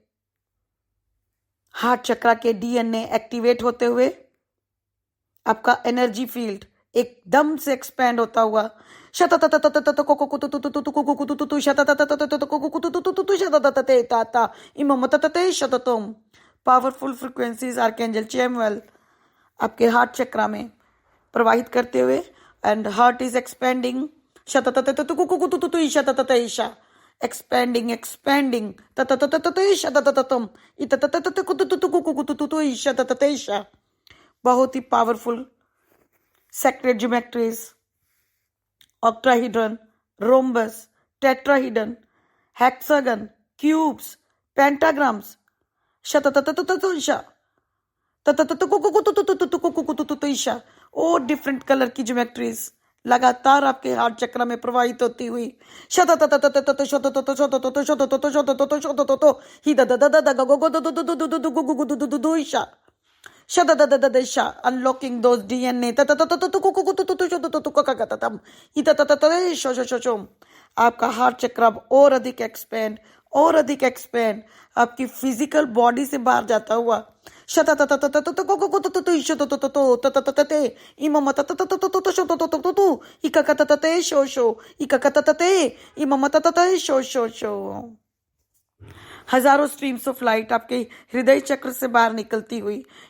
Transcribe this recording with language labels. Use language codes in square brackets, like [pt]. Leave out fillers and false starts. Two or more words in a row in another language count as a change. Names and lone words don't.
[hi] हार्ट चक्र के [en] DNA activate [hi] होते हुए, आपका [en] energy field [hi] एकदम से एक्सपैंड होता हुआ [en] powerful frequencies Archangel Chamuel [hi] आपके हार्ट चक्र में प्रवाहित करते हुए, [en] and heart is expanding expanding [hi] बहुत ही [en] पावरफुल sacred geometries, octahedron, rhombus, tetrahedron, hexagon, cubes, pentagrams, [hi] और [en] different colour [hi] की ज्योमेट्रीज लगातार आपके हार्ट चक्र में प्रवाहित होती हुई [en] unlocking those DNA [hi] आपका हार्ट चक्र अब और अधिक एक्सपेंड आपकी [en] physical body [hi] से बाहर जाता हुआ हजारों [en] streams of light [hi] आपके हृदय चक्र से बाहर निकलती हुई